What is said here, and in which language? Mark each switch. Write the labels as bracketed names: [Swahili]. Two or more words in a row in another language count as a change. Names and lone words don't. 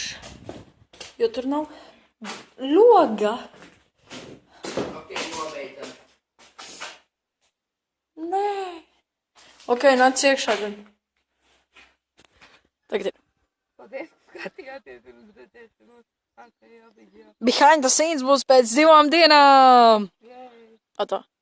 [Latvian] Jo tur nav loga. Ok, nobeidzam. Nē. Ok, nāc iekšā gan. Tagad ir. Paldies, skatījāties un uzredzēšanos. [English] Behind the scenes [Latvian] būs pēc 2 dienām. Yay. Atā.